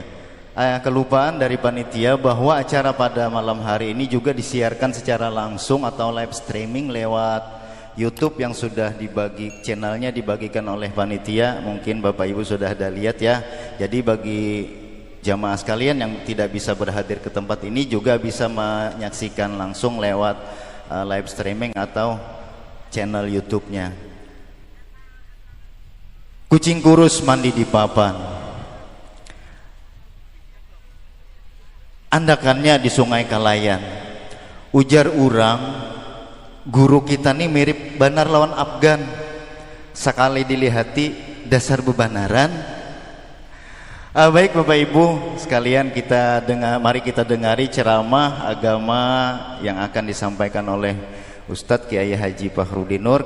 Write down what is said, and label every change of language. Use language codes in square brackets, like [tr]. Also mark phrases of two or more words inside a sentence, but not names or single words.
[id] Kelupaan dari panitia bahwa acara pada malam hari ini juga disiarkan secara langsung atau [en] live streaming [id] lewat YouTube yang sudah dibagi, channelnya dibagikan oleh panitia. Mungkin Bapak Ibu sudah ada lihat ya. Jadi bagi jamaah sekalian yang tidak bisa berhadir ke tempat ini juga bisa menyaksikan langsung lewat [en] live streaming [id] atau channel YouTube-nya. [bjn] Kucing kurus mandi di papan, andakannya di Sungai Kalayan. Ujar urang, guru kita nih mirip Banar lawan Afgan. Sekali dilihati dasar bebanaran. [id] Baik Bapak Ibu sekalian, mari kita dengari ceramah agama yang akan disampaikan oleh Ustadz Kiai Haji Fahrudin Nur.